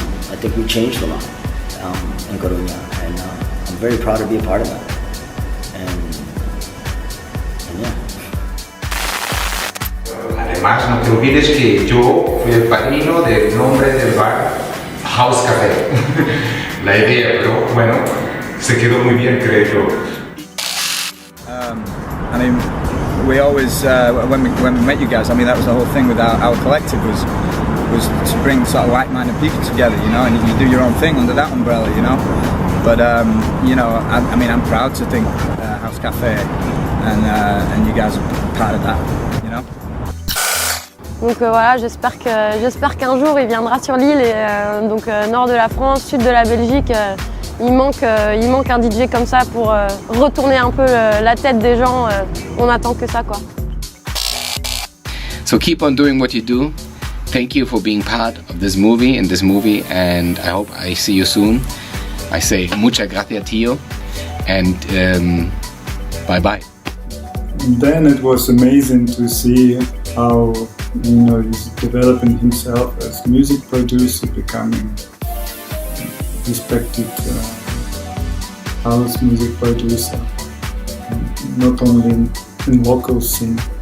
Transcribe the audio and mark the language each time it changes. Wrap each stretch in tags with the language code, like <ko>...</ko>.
<en>I think we changed a lot in Coruña, and I'm very proud to be a part of that. And yeah.</en> <es>Además, no te olvides que yo fui el padrino del nombre del bar House Café. La idea, pero bueno, se quedó muy bien, creo yo.</es> <en>I mean, we always, when we met you guys, I mean, that was the whole thing with our collective was to bring sort of like-minded people together, you know, and you do your own thing under that umbrella, you know. But you know, I mean, I'm proud to think House Café, and you guys are part of that, you know.</en> <fr>Donc voilà, j'espère qu'un jour il viendra sur l'île, et donc nord de la France, sud de la Belgique. Il manque un DJ comme ça pour retourner un peu la tête des gens. On attend que ça, quoi.</fr> <en>So keep on doing what you do, thank you for being part of this movie, and I hope I see you soon. I say</en> <es>muchas gracias, tío,</es> <en>and bye-bye. Then it was amazing to see how, he's developing himself as music producer, becoming respected house music producer, not only in local scene.</en>